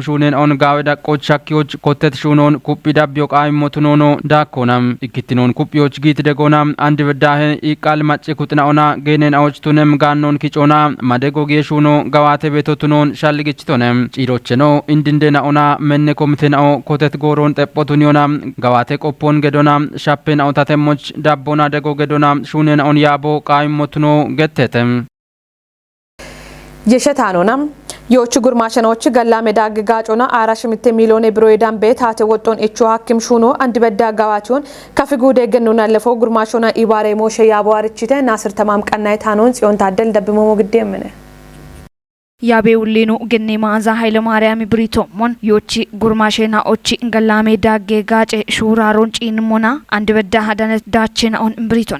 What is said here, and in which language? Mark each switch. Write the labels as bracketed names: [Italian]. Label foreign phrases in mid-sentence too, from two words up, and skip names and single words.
[Kafa] ሹነናውን ጋወ ዳቆች ሻኪዎች ኮተት ሹኖን ኩጲ ዳቢዮ ቃይ ሞትኖኖ ዳኮናም ኢክትኖን ኩጲዎች ጊት ደጎናም አንድ በዳህ ኢቃል ማጭኩትናውና ገነናዎች ቱነም ጋኖን ኪጮና ማደጎጌ ሹኖ ጋዋቴ ቤቶቱኖን ሻልግጭቶነም ጪሮችኖ እንድንደናውና መነ ኮምቴናው ኮተት ጎሮን ጠጶቱኒዮና ጋዋቴ ቆፖን ገዶና ሻፔን አውታተሞች ዳቦና ደጎ ገዶና ሹነናውን ያቦ ቃይ ሞትኖ ገተተም የሸታኖናም የዎች ጉርማሸናዎች ገላሜ ዳግ ጋጮና አራሽምቴ ሚሊዮን ብሮ የዳን ቤት አተ ወጦን እቹ ሐኪም ሹኖ አንድ በዳ ጋዋቾን ከፍጉደ ገኑና ለፈው ጉርማሾና ኢባሬ ሞሸ ያቧርችተ ናስር ተማም ቀናይ ታኖን ጽዮን ታደል ደብሞሞ ግዴምነ ያቤውሊኑ ገኔ ማዛ ኃይለ ማርያም ብሪቶሞን ዮቺ ጉርማሼና ኦቺ ገላሜ ዳጌ ጋጨ ሹራሮን ጪንሞና አንድ በዳ ሀዳነት ዳቼናውን ብሪቶነ